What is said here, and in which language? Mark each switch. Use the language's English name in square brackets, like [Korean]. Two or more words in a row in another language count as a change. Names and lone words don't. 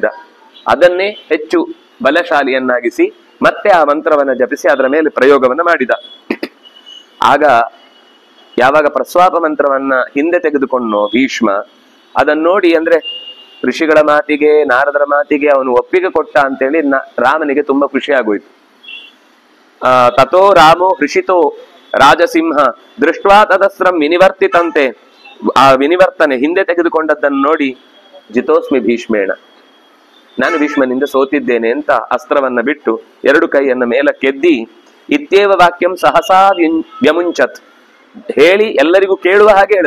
[Kannada] ಅದನ್ನೇ ಹೆಚ್ಚು ಬಲಶಾಲಿಯನ್ನಾಗಿಸಿ ಮತ್ತೆ ಆ ಮಂತ್ರವನ್ನ ಜಪಿಸಿ ಅದರ ಮೇಲೆ ಪ್ರಯೋಗವನ್ನ ಮಾಡಿದ. ಆಗ ಯಾವಾಗ ಪ್ರಸ್ವಾಪ ಮಂತ್ರವನ್ನ ಹಿಂದೆ ತೆಗೆದುಕೊಂಡೋ ಭೀಷ್ಮ, ಅದನ್ನ ನೋಡಿ ಅಂದ್ರೆ ಋಷಿಗಳ ಮಾತಿಗೆ ನಾರದರ ಮಾತಿಗೆ ಅವನು ಒಪ್ಪಿಗೆ ಕೊಟ್ಟ ಅಂತೇಳಿ ರಾಮನಿಗೆ ತುಂಬಾ ಖುಷಿ ಆಗೋಯ್ತು. [Sanskrit] ತಥೋ ರಾಮೋ ಹೃಷಿತೋ ರಾಜಸಿಂಹ ದೃಷ್ಟ್ವಾ ತದಸ್ತ್ರಂ ವಿನಿವರ್ತಿತಂತೆ. [Kannada] ಆ ವಿನಿವರ್ತನೆ ಹಿಂದೆ ತೆಗೆದುಕೊಂಡದ್ದನ್ನು ನೋಡಿ [Sanskrit] ಜಿತೋಸ್ಮಿ ಭೀಷ್ಮೇಣ, [Kannada] ನಾನು ಭೀಷ್ಮನಿಂದ ಸೋತಿದ್ದೇನೆ ಅಂತ ಅಸ್ತ್ರವನ್ನ ಬಿಟ್ಟು ಎರಡು ಕೈಯನ್ನ ಮೇಲಕ್ಕೆದ್ದಿ [Sanskrit] ಇತ್ಯೇವ ವಾಕ್ಯಂ ಸಹಸಾ ವ್ಯಮುಂಚತ್ [Kannada] ಹೇಳಿ ಎಲ್ಲರಿಗೂ ಕೇಳುವ ಹಾಗೆ ಹೇಳಿದ.